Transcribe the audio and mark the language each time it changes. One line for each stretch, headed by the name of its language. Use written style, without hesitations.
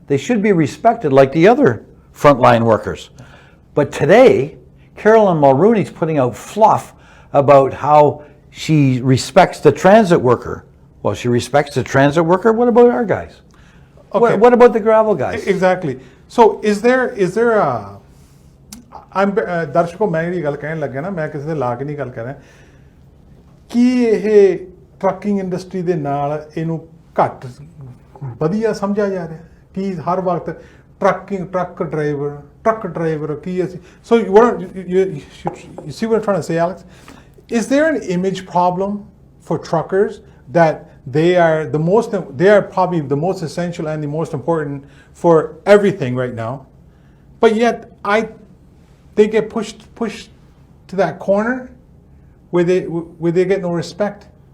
English: They should be respected like the other frontline workers. But today, Carolyn Mulrooney's putting out fluff about how she respects the transit worker. Well, she respects the transit worker. What about our guys? Okay. What about the gravel guys? Exactly. So is there a I'm
Punjabi: ਦਰਸ਼ਕੋ ਮੈਂ ਜਿਹੜੀ ਗੱਲ ਕਹਿਣ ਲੱਗਾ ਨਾ ਮੈਂ ਕਿਸੇ ਦੇ ਲਾ ਕੇ ਨਹੀਂ ਗੱਲ ਕਰ ਰਿਹਾ ਕੀ ਇਹ ਟਰੱਕਿੰਗ ਇੰਡਸਟਰੀ ਦੇ ਨਾਲ ਇਹਨੂੰ ਘੱਟ ਵਧੀਆ ਸਮਝਿਆ ਜਾ ਰਿਹਾ ਕਿ ਹਰ ਵਕਤ ਟਰੱਕ ਡਰਾਈਵਰ ਕੀ ਅਸੀਂ
English: so you see what I'm trying to say, Alex? Is there an image problem for truckers that they are probably the most essential and the most important for everything right now, but yet they get pushed to that corner where they get no respect.